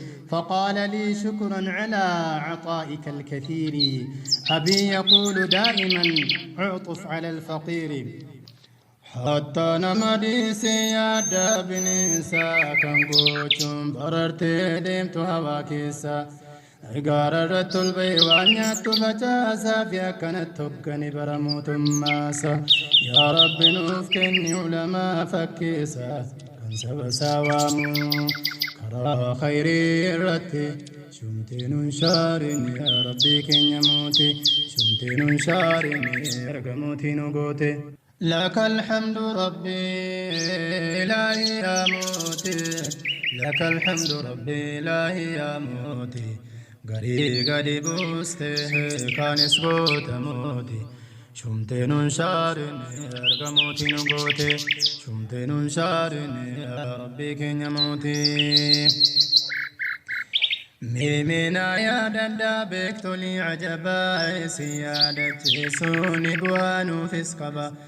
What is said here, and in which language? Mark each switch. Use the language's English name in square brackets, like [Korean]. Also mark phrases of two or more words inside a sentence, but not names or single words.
[Arabic] فقال لي: "شكرا على عطائك الكثير". أبي يقول دائما: "اعطف على الفقير". [Oromo] Hatta nama dhiisee yaadda bineensa kan gochuun barartee deemtu hawaa keessa. Gaara irratti ol ba'ee waan nyaattu facaasaa fi akkanatti hoggani bara mootummaasa. Yaa Rabbi nuuf kenni ulamaa fakkeessa kan saba isaa waamu karaa khayrii irratti. Shumtee nun shaarin yaa Rabbi keenya moote. Shumtee nun shaarin erga mootii nu goote. [Arabic] لك الحمد ربي إلهي يا موتي. لك الحمد ربي إلهي يا موتي. [Oromo] Garii gadi buuste kaanis goota mooti. Shumtee nun shaarin erga mootii nu goote. Shumtee nun shaarin yaa Rabbi keenya mootii. Miimina yaadadhaa beektolii ajabaa isin yaadachiisuun bu'aa nuufis qaba.